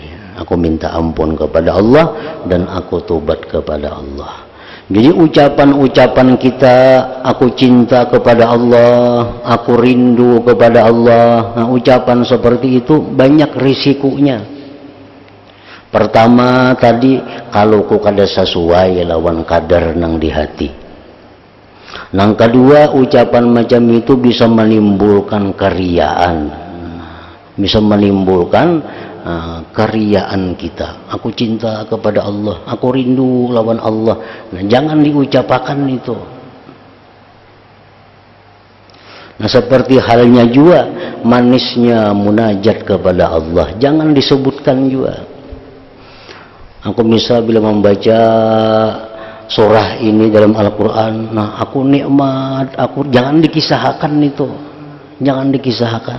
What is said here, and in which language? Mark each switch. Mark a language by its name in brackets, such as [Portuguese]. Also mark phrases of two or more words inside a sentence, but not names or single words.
[Indonesian] Aku minta ampun kepada Allah dan aku tobat kepada Allah. Jadi ucapan-ucapan kita, aku cinta kepada Allah, aku rindu kepada Allah. Nah, ucapan seperti itu banyak risikonya. [Banjar] Pertama tadi, kalau ku kada sesuai lawan kadar nang di hati. [Indonesian] Nang kedua, ucapan macam itu bisa menimbulkan keriaan, bisa menimbulkan keriaan kita. Aku cinta kepada Allah, aku rindu lawan Allah. Nah, jangan diucapkan itu. Nah, seperti halnya juga manisnya munajat kepada Allah, jangan disebutkan juga. Aku bisa bila membaca surah ini dalam Al-Quran, nah aku nikmat, jangan dikisahkan itu, jangan dikisahkan.